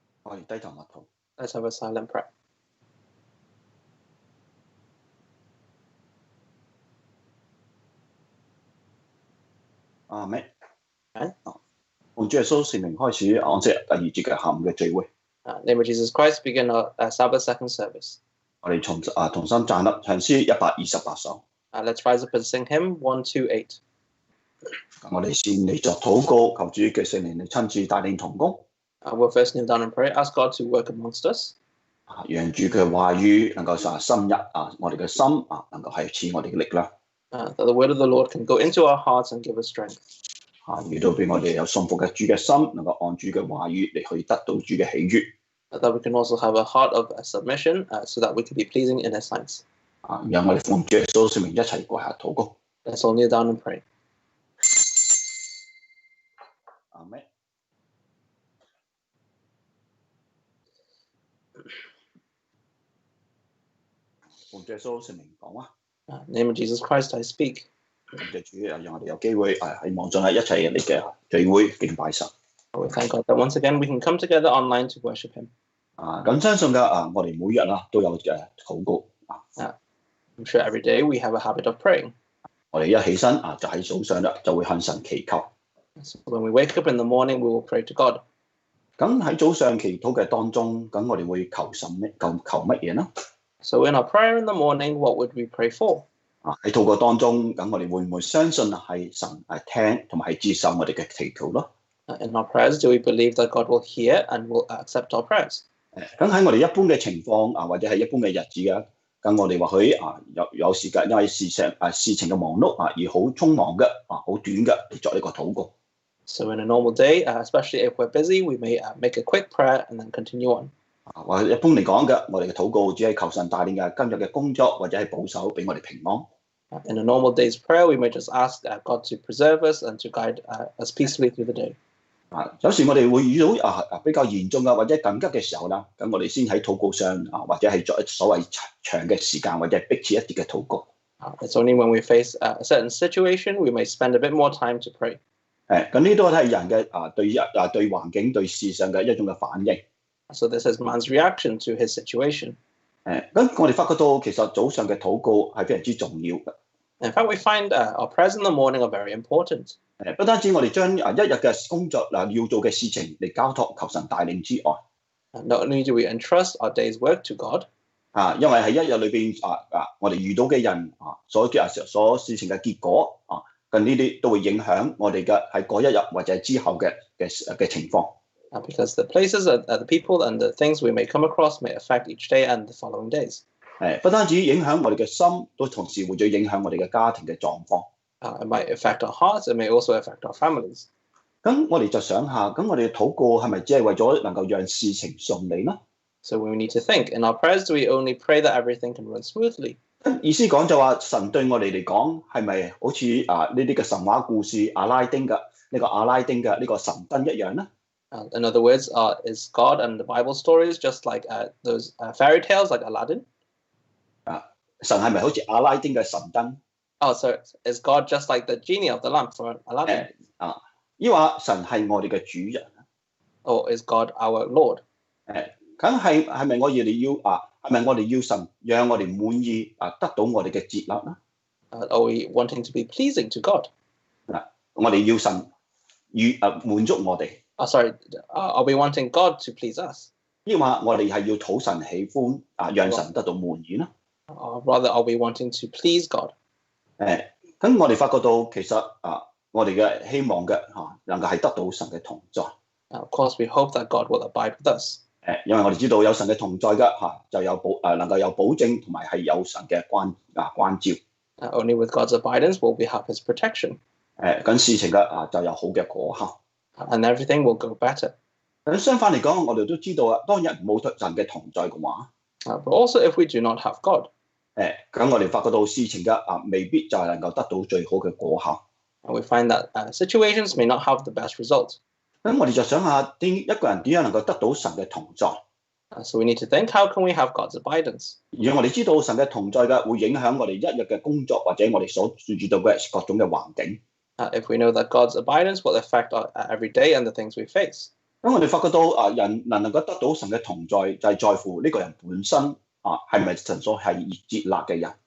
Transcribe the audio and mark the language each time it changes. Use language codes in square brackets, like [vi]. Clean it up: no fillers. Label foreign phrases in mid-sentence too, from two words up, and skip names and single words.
[yue] 我哋低頭默禱。 [en] Let's have a silent prayer. [yue] 阿們。 [en] Amen. [yue] 奉主耶穌聖名開始安息日第二節嘅下午嘅聚會。 [en] Name of Jesus Christ, begin our Sabbath second service. [yue] 我哋同心站立唱詩128首。 [en] Let's rise up and sing hymn 128. [yue] 我哋先嚟作禱告，求主嘅聖靈嚟親自帶領同工。 [en] We'll first kneel down and pray, ask God to work amongst us. [yue] 讓主嘅話語能夠深入我哋嘅心能夠係賜我哋嘅力量。 [en] That the word of the Lord can go into our hearts and give us strength. [yue] 亦都俾我哋有信服嘅主嘅心，能夠按主嘅話語嚟去得到主嘅喜悅。 [en] That we can also have a heart of submission, so that we can be pleasing in His sight. [yue] 讓我哋奉主耶穌聖名一齊跪下禱告。 [en] Let's all kneel down and pray. [yue] 阿們。奉主耶穌聖名講啊。 [en] Name of Jesus Christ, I speak. [yue] 感謝主讓我哋有機會喺網上一齊嚟嘅聚會敬拜神。 [en] We thank God that once again we can come together online to worship Him. [yue] 咁相信嘅我哋每日都有禱告。 [en] I'm sure every day we have a habit of praying. [yue] 我哋一起身就喺早上就會向神祈求。 [en] So when we wake up in the morning, we will pray to God. [yue] 咁喺早上祈禱嘅當中，咁我哋會求乜嘢呢？ [en] So in our prayer in the morning, what would we pray for? [yue] 喺禱告當中，咁我哋會唔會相信係神聽同埋係接受我哋嘅祈禱咯？ [en] In our prayers, do we believe that God will hear and will accept our prayers? [yue] 咁喺我哋一般嘅情況或者係一般嘅日子嘅，咁我哋或許有時間因為事情嘅忙碌而好匆忙嘅好短嘅嚟作呢個禱告。 [en] So in a normal day, especially if we're busy, we may make a quick prayer and then continue on. [yue] 或者一般嚟講嘅，我哋嘅禱告只係求神帶領嘅今日嘅工作或者係保守俾我哋平安。 [en] In a normal day's prayer, we may just ask God to preserve us and to guide us peacefully through the day. [yue] 有時我哋會遇到比較嚴重或者緊急嘅時候啦，咁我哋先喺禱告上或者係作所謂長嘅時間或者係迫切一啲嘅禱告。 [en] It's only when we face a certain situation we may spend a bit more time to pray. [yue] 咁呢都係人嘅對環境對事上嘅一種嘅反應。 [en] So this is man's reaction to his situation. [yue] 咁我哋發覺到其實早上嘅禱告係非常之重要嘅。 [en] In fact, we find our prayers in the morning are very important. [yue] 不單止我哋將一日嘅工作要做嘅事情嚟交託求神帶領之外， [en] Not only do we entrust our day's work to God, [yue] 因為喺一日裏邊我哋遇到嘅人所事情嘅結果咁呢啲都會影響我哋嘅喺嗰一日或者之後嘅情況。 [en] Because the places, the people, and the things we may come across may affect each day and the following days. [yue] 不單止影響我哋嘅心，都同時會影響我哋嘅家庭嘅狀況。 [en] It might affect our hearts. It may also affect our families. [yue] 咁我哋就想下，咁我哋嘅禱告係咪只係為咗能夠讓事情順利呢？ [en] So we need to think, in our prayers, do we only pray that everything can run smoothly? [yue] 意思講就話神對我哋嚟講係咪好似呢啲嘅神話故事阿拉丁嘅呢個神燈一樣呢？ [en] In other words, is God and the Bible stories just like those fairy tales like Aladdin? [yue] 神係咪好似阿拉丁嘅神燈？ [en] Oh, so is God just like the genie of the lamp for Aladdin? [yue] 抑或神係我哋嘅主人？ [en] Or is God our Lord? [yue] 咁係咪我哋要神讓我哋滿意得到我哋嘅接納呢？ [en] Are we wanting to be pleasing to God? [yue] 我哋要神滿足我哋。 [en] Are we wanting God to please us? [yue] 抑或我哋係要討神喜歡讓神得到滿意呢？ [en] Or rather, are we wanting to please God? [yue] 咁我哋發覺到其實我哋嘅希望嘅能夠係得到神嘅同在。 [en] Of course, we hope that God will abide with us. [yue] 因為我哋知道有神嘅同在嘅就有能夠有保證同埋係有神嘅關照。 [en] Only with God's abidance will we have His protection. [yue] 咁事情嘅就有好嘅果效。 [en] And everything will go better. [yue] 相反嚟講，我哋都知道當日冇神嘅同在嘅話， [en] But also if we do not have God, [yue] 咁我哋發覺到事情嘅未必就係能夠得到最好嘅果效。 [en] and we find that situations may not have the best result. [yue] 咁我哋就想下，一個人點樣能夠得到神嘅同在？ [en] So we need to think, how can we have God's abidance? [yue] 而我哋知道神嘅同在嘅會影響我哋一日嘅工作或者我哋所遇到嘅各種嘅環境。 [en] If we know that God's abidance will affect our every day and the things we face. [yue] 咁我哋發覺到人能夠得到神嘅同在，就係在乎呢個人本身係咪神所係接納嘅人。